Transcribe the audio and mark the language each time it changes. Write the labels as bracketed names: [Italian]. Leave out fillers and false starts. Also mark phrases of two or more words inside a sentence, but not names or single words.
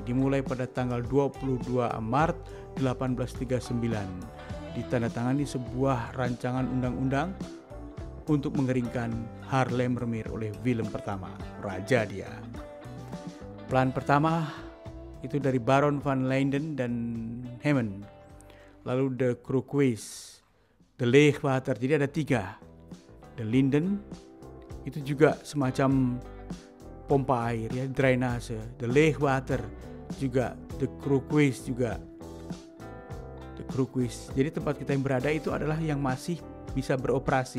[Indonesian] Dimulai pada tanggal 22 Maret 1839. Ditandatangani sebuah rancangan undang-undang untuk mengeringkan Haarlemmer Meer oleh Willem pertama, raja dia. Plan pertama itu dari Baron van Leyden dan Hemmen. Lalu de Kroekhuis, de Leegwater, jadi ada 3. De Linden itu juga semacam pompa air ya, drainase. De Leegwater juga, de Kroekhuis juga. De Kroekhuis. Jadi tempat kita yang berada itu adalah yang masih bisa beroperasi.